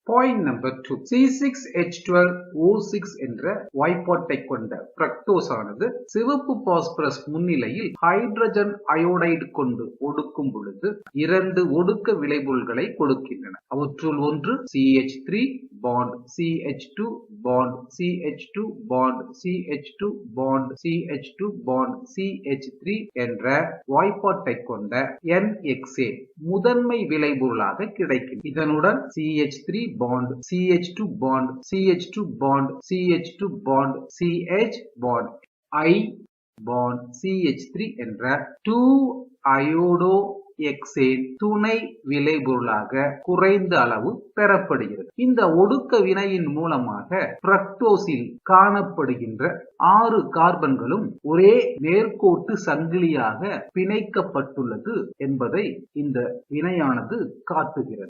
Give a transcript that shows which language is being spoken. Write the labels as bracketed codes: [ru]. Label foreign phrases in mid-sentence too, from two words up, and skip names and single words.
[en] point number [ta] 2, C6H12O6 என்ற வாய்ப்பாட்டை கொண்ட ஃப்ரக்டோஸ் ஆனது சிவப்பு பாஸ்பரஸ் முன்னிலையில் ஹைட்ரஜன் அயோடைடு கொண்டு ஒடுக்கும் பொழுது 2 ஒடுக்க விளைபொருள்களை கொடுக்கின்றன. அவற்றுள் ஒன்று [en] CH3 bond CH2 bond CH2 bond CH2 bond CH2 bond CH3 [ta] என்ற வாய்ப்பாட்டை கொண்ட NHA முதன்மை விளைபொருளாக கிடைக்கும். இதனுடன் [en] CH3 bond CH2 bond CH2 bond CH2 bond CH bond I bond CH3 [ta] என்ற 2 [en] iodo hexane [ta] துணை விளைபொருளாக குறைந்த அளவு பெறப்படுகிறது. இந்த ஒடுக்க வினையின் மூலமாக ஃப்ரக்டோஸில் காணப்படுகின்ற 6 கார்பன்களும் ஒரே நேர்கோட்டு சங்கிலியாக பிணைக்கப்பட்டுள்ளது என்பதை இந்த வினையானது காட்டுகிறது.